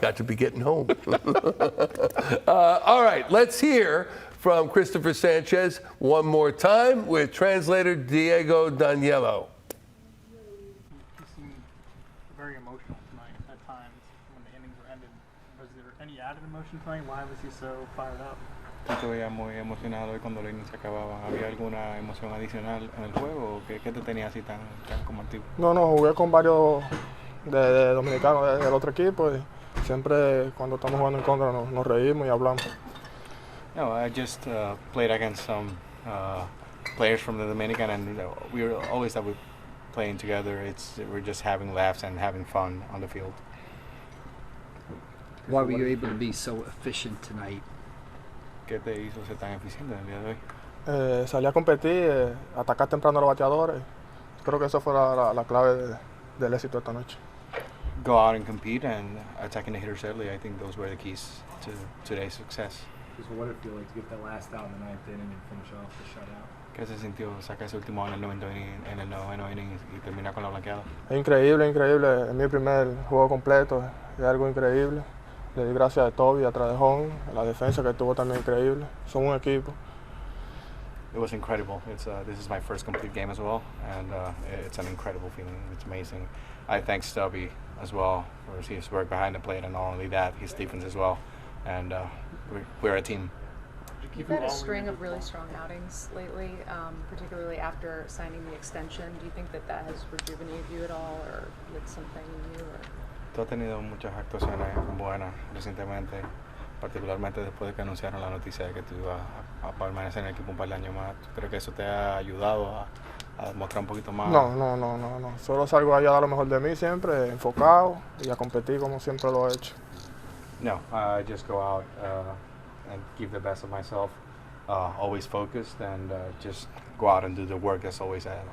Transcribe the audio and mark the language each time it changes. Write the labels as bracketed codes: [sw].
[en] Got to be getting home. All right, let's hear from Cristopher Sánchez one more time with translator Diego Daniello. You seemed very emotional tonight at times when the innings were ended. Was there any added emotion tonight? Why was he so fired up? [es] ¿Te veías muy emocionado y cuando la inning se acababa? ¿Había alguna emoción adicional en el juego? ¿Qué te tenía así tan como activo? No, jugué con varios de dominicanos del otro equipo y siempre cuando estamos jugando en contra nos reímos y hablamos. [en] No, I just played against some players from the Dominican, and we were always that we're playing together. We're just having laughs and having fun on the field. Why were you able to be so efficient tonight? [es] ¿Qué te hizo ser tan eficiente el día de hoy? Salí a competir, atacar temprano a los bateadores. Creo que eso fue la clave del éxito esta noche. [en] Go out and compete and attacking the hitters early. I think those were the keys to today's success. So what did it feel like to get that last out in the ninth inning and finish off the shutout? [es] ¿Qué se sintió sacar ese último en el noveno inning y terminar con la blanqueada? Es increíble. Es mi primer juego completo. Es algo increíble. Le di gracias a Toby, a Tradejón, a la defensa que estuvo también increíble. Son un equipo. [en] It was incredible. This is my first complete game as well, and it's an incredible feeling. It's amazing. I thank Stubby as well for his work behind the plate, and not only that, his defense as well. And we're a team. You've had a string of really strong outings lately, particularly after signing the extension. Do you think that has rejuvenated you at all, or lit something new? Or? [es] Tú has tenido muchas actuaciones buenas recientemente, particularmente después de que anunciaron la noticia de que tú ibas a permanecer en el equipo un par de años más. ¿Crees que eso te ha ayudado a demostrar un poquito más? No. Solo salgo ahí a dar lo mejor de mí siempre, enfocado y a competir como siempre lo he hecho. [en] No, I just go out and give the best of myself, always focused, and just go out and do the work as always.